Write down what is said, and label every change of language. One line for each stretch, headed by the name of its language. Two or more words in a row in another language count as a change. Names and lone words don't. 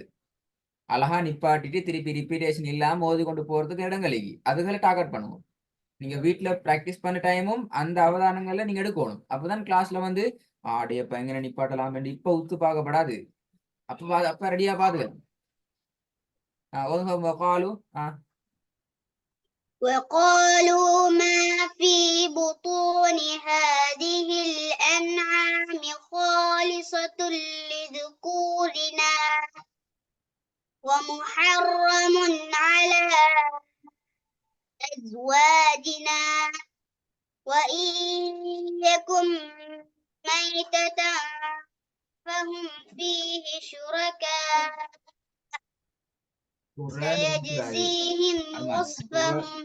Tamil: அழகா நிப்பாட்டிட்டு திருப்பி ரிப்பீட்டேஷன் இல்லாம ஓதி கொண்டு போறதுக்கு இடங்களுக்கு அதுகளை டார்கெட் பண்ணுவோம். நீங்க வீட்டுல பிராக்டிஸ் பண்ண டைமும் அந்த அவதானங்கள்ல நீங்க எடுக்கணும். அப்பதான் கிளாஸ்ல வந்து ஆடையப்ப எங்க நிப்பாட்டலாம் இப்ப உத்து பார்க்கப்படாது. அப்ப ரெடியா பாத்துக்க.
Arabic: وقالوا ما في بطون هذه الأنعام خالصة لذكورنا ومحرم على أزواجنا وإن يكن ميتة فهم فيه شركاء سيجزيهم وصفهم.